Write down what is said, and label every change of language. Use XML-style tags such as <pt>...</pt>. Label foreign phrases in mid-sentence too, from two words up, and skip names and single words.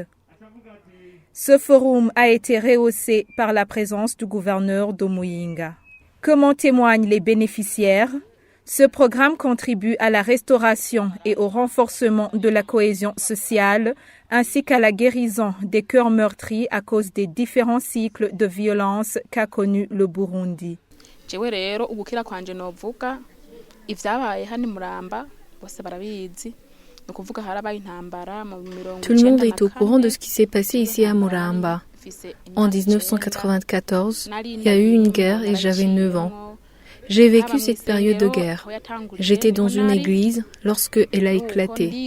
<fr>Ce forum a été rehaussé par la présence du gouverneur de Muyinga. Comme en témoignent les bénéficiaires, ce programme contribue à la restauration et au renforcement de la cohésion sociale ainsi qu'à la guérison des cœurs meurtris à cause des différents cycles de violence qu'a connu le Burundi.</fr> <rn>Jewe rero ugukira kwanje novuga ivyabaye hani Muramba bose barabizi.</rn> <fr>Tout le monde est au courant de ce qui s'est passé ici à Muramba. En 1994, il y a eu une guerre et j'avais 9 ans. J'ai vécu cette période de guerre. J'étais dans une église lorsque elle a éclaté.</fr>